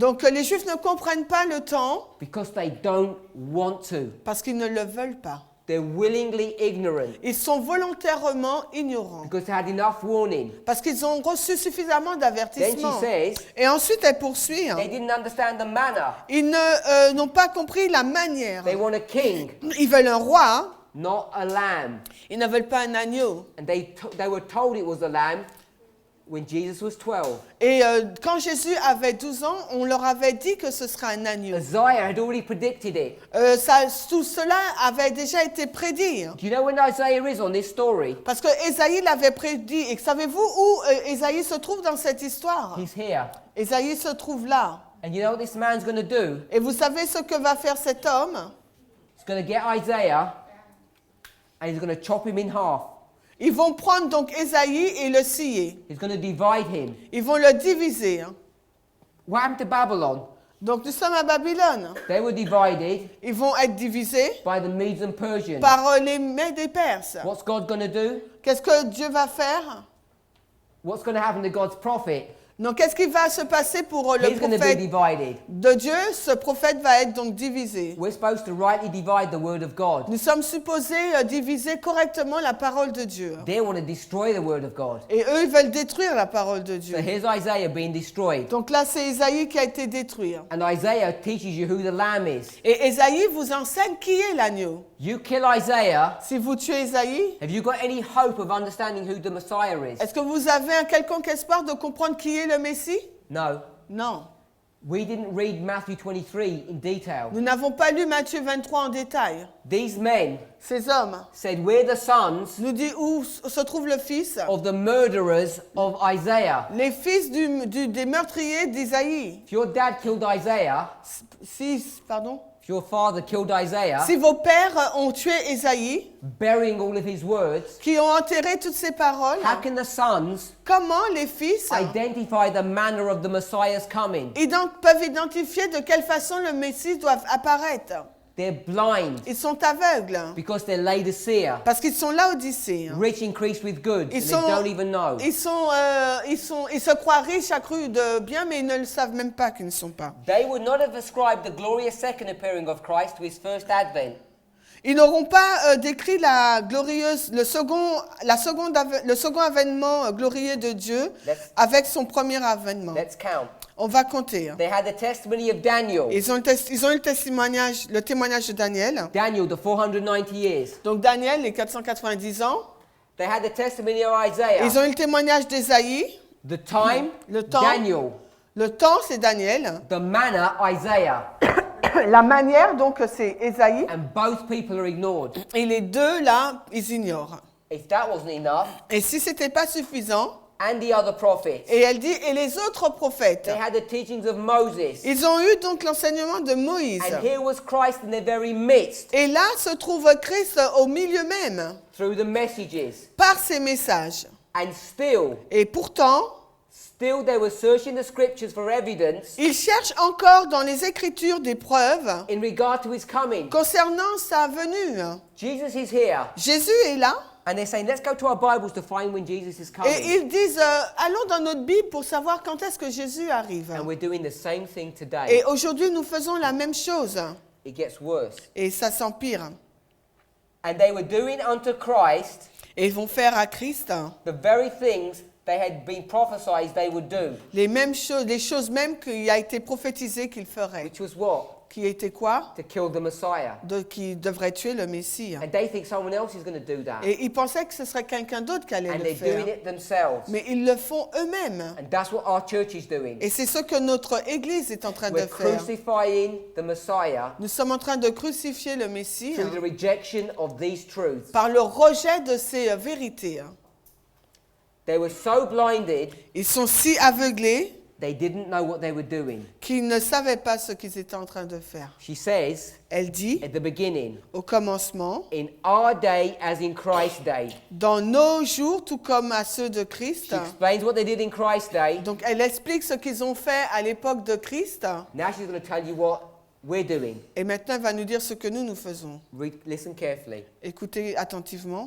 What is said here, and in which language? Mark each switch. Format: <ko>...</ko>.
<fr>Donc les Juifs ne comprennent pas le temps</fr> <en>because they don't want to.</en> <fr>parce qu'ils ne le veulent pas.</fr> <en>They're willingly ignorant</en> <fr>Ils sont volontairement ignorants</fr> <en>because they had enough warning.</en> <fr>parce qu'ils ont reçu suffisamment</fr> <en>Then she</en> <fr>d'avertissements.</fr> <en>says</en> <fr>Et ensuite elle poursuit. hein.</fr> <en>they didn't understand the manner.</en> <fr>Ils n'ont pas compris la manière.</fr> <en>They want a king,</en> <fr>Ils veulent un roi,</fr> <en>not a lamb.</en> <fr>ils ne veulent pas un agneau.</fr> <en>And they were told it was a lamb when Jesus was 12.</en> <fr>Et quand Jésus avait 12 ans, on leur avait dit que ce serait un agneau.</fr> <en>Isaiah had already predicted it.</en> <fr>Tout cela avait déjà été prédit. hein.</fr> <en>Do you know when Isaiah is on this story?</en> <fr>Parce que Ésaïe l'avait prédit. Et savez-vous où Ésaïe se trouve dans cette histoire?</fr> <en>He's here.</en> <fr>Ésaïe se trouve là.</fr> <en>And you know what this man's going to do?</en> <fr>Et vous savez ce que va faire cet homme?</fr> <en>He's going to get Isaiah and he's going to chop him in half.</en> <fr>Ils vont prendre donc Ésaïe et le scier.</fr> <en>He's going to divide him.</en> <fr>Ils vont le diviser. hein.</fr> <en>What happened to Babylon?</en> <fr>Donc nous sommes à Babylone.</fr> <en>They were divided</en> <fr>Ils vont être divisés</fr> <en>by the Medes and Persians.</en> <fr>par les Mèdes et Perses.</fr> <en>What's God going to do?</en> <fr>Qu'est-ce que Dieu va faire?</fr> <en>What's going to happen to God's prophet?</en> <fr>Donc qu'est-ce qui va se passer pour le</fr> <en>He's going to be</en> <fr>prophète</fr> <en>divided.</en> <fr>de Dieu? Ce prophète va être donc divisé.</fr> <en>We're supposed to rightly divide the word of God.</en> <fr>Nous sommes supposés diviser correctement la parole de Dieu.</fr> <en>They want to destroy the word of God.</en> <fr>Et eux, ils veulent détruire la parole de Dieu.</fr> <en>So here's Isaiah being destroyed.</en> <fr>Donc là, c'est Ésaïe qui a été détruit.</fr> <en>And Isaiah teaches you who the lamb is.</en> <fr>Et Ésaïe vous enseigne qui est l'agneau.</fr> <en>You kill Isaiah,</en> <fr>Si vous tuez Ésaïe,</fr> <en>have you got any hope of understanding who the Messiah is?</en> <fr>est-ce que vous avez un quelconque espoir de comprendre qui est le Messie?</fr> <en>No.</en> <fr>Non.</fr> <en>We didn't read Matthew 23 in detail.</en> <fr>Nous n'avons pas lu Matthieu 23 en détail.</fr> <en>These men</en> <fr>Ces hommes</fr> <en>said, we're the sons</en> <fr>nous disent où se trouve le fils.</fr> <en>of the murderers of Isaiah.</en> <fr>Les fils des meurtriers d'Ésaïe.</fr> <en>If your dad killed Isaiah,</en> <fr>Pardon.</fr> <en>if your father killed Isaiah,</en> <fr>Si vos pères ont tué Ésaïe,</fr> <en>burying all of his words,</en> <fr>qui ont enterré toutes ses paroles,</fr> <en>how can the sons</en> <fr>comment les fils</fr> <en>identify the manner of the Messiah's coming?</en> <fr>peuvent identifier de quelle façon le Messie doit apparaître?</fr> <en>They're blind</en> <fr>Ils sont aveugles</fr> <en>because they're Laodicea,</en> <fr>parce qu'ils sont laodicéens.</fr> <en>rich increased with goods,</en> <fr>Ils</fr> <en>and they don't even know.</en> <fr>ils se croient riches à cru de bien, mais ils ne le savent même pas qu'ils ne sont pas.</fr> <en>They would not have ascribed the glorious second appearing of Christ to his first advent.</en> <fr>Ils n'auront pas décrit le second avènement glorieux de Dieu avec son premier avènement.</fr> <en>Let's count.</en> <fr>On va compter.</fr> <en>They had the testimony of Daniel.</en> <fr>Ils ont eu le témoignage de Daniel.</fr> <en>Daniel, the 490 years.</en> <fr>Donc Daniel, les 490 ans.</fr> <en>They had the testimony of Isaiah.</en> <fr>Ils ont eu le témoignage d'Ésaïe.</fr> <en>The time,</en> <fr>Le temps.</fr> <en>Daniel.</en> <fr>Le temps, c'est Daniel.</fr> <en>The manner, Isaiah.</en> <fr>La manière, donc, c'est Ésaïe.</fr> <en>And both people are ignored.</en> <fr>Et les deux, là, ils ignorent.</fr> <en>If that wasn't enough,</en> <fr>Et si ce n'était pas suffisant,</fr> <en>and the other prophets.</en> <fr>et elle dit, et les autres prophètes,</fr> <en>They had the teachings of Moses.</en> <fr>ils ont eu donc l'enseignement de Moïse.</fr> <en>And here was Christ in their very midst</en> <fr>Et là se trouve Christ au milieu même,</fr> <en>through the messages.</en> <fr>par ses messages.</fr> <en>And still</en> <fr>Et pourtant,</fr> <en>they were searching the scriptures for evidence</en> <fr>ils cherchent encore dans les Écritures des preuves</fr> <en>in regard to his coming.</en> <fr>concernant sa venue.</fr> <en>Jesus is here.</en> <fr>Jésus est là.</fr> <en>And they're saying, let's go to our Bibles to find when Jesus is coming.</en> <fr>Et ils disent, allons dans notre Bible pour savoir quand est-ce que Jésus arrive.</fr> <en>And we're doing the same thing today.</en> <fr>Et aujourd'hui, nous faisons la même chose.</fr> <en>It gets worse.</en> <fr>Et ça s'empire.</fr> <en>And they were doing unto Christ</en> <fr>Et ils vont faire à Christ</fr> <en>the very things they had been prophesied they would do.</en> <fr>les mêmes choses, les choses mêmes qu'il a été prophétisé qu'il ferait.</fr> <en>Which was what?</en> <fr>Qui était quoi?</fr> <en>To kill the Messiah.</en> <fr>Qui devrait tuer le Messie.</fr> <en>And they think someone else is going to do that.</en> <fr>Et ils pensaient que ce serait quelqu'un d'autre qui allait</fr> <en>And</en> <fr>le</fr> <en>they're</en> <fr>faire.</fr> <en>doing it themselves.</en> <fr>Mais ils le font eux-mêmes.</fr> <en>And that's what our church is doing.</en> <fr>Et c'est ce que notre Église est en train de</fr> <en>We're</en> <fr>faire.</fr> <en>crucifying the Messiah</en> <fr>Nous sommes en train de crucifier le Messie</fr> <en>through the rejection of these truths.</en> <fr>par le rejet de ces vérités.</fr> <en>They were so blinded,</en> <fr>Ils sont si aveuglés</fr> <en>they didn't know what they were doing.</en> <fr>qu'ils ne savaient pas ce qu'ils étaient en train de faire.</fr> <en>She says</en> <fr>Elle dit,</fr> <en>at the beginning,</en> <fr>au commencement,</fr> <en>in our day as in Christ's day.</en> <fr>dans nos jours, tout comme à ceux de Christ.</fr> <en>She explains what they did in Christ's day.</en> <fr>Donc elle explique ce qu'ils ont fait à l'époque de Christ.</fr> <en>Now she's going to tell you what we're doing.</en> <fr>Et maintenant, elle va nous dire ce que nous faisons.</fr> <en>Listen carefully.</en> <fr>Écoutez attentivement.</fr>